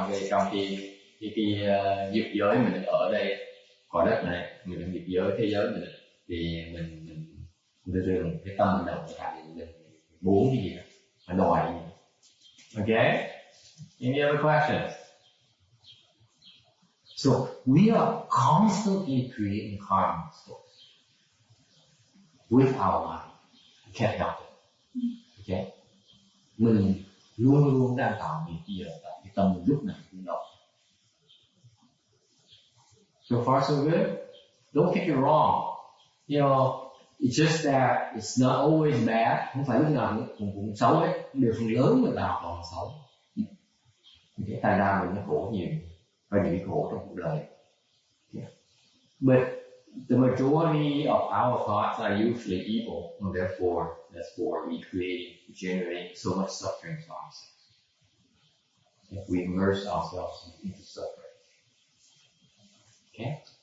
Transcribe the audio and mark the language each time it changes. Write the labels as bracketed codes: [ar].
[vi] Trong cái nghiệp giới mình ở đây, cõi đất này, mình là nghiệp giới thế giới mình, thì mình thường cái tâm mình động lại mình muốn cái gì đó, mình đòi cái gì. [en] Okay? Any other questions? So we are constantly creating karma with our mind. We can't help it. Okay? [vi] Mình luôn đang tạo nghiệp gì đó, tại cái tâm mình lúc nào cũng động. [en] So far so good? Don't get me wrong. You know, it's just that it's not always bad. [vi] Không phải lúc nào cũng xấu ấy. Điều phần lớn mình tạo còn xấu. Cái tai ra mình nó khổ nhiều. Và những cái khổ trong cuộc đời. [en] Yeah. But the majority of our thoughts are usually evil. And therefore, that's why we generate so much suffering to ourselves. If we immerse ourselves into suffering. Okay?